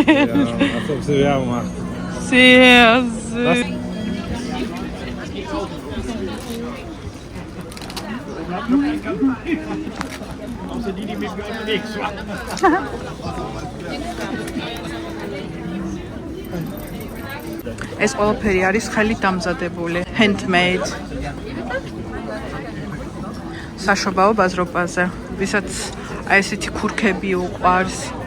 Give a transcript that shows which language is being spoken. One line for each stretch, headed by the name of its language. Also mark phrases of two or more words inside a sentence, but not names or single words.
German: Ja, als ob sie Werbung macht. Sehr süß. Außer die mit mir unterwegs waren.
Georgian: ეს ყველაფერი არის ხელით დამზადებული, handmade. საშობაო ბაზრობაზე, ვისაც აი ესეთი ქურქები უყვარს.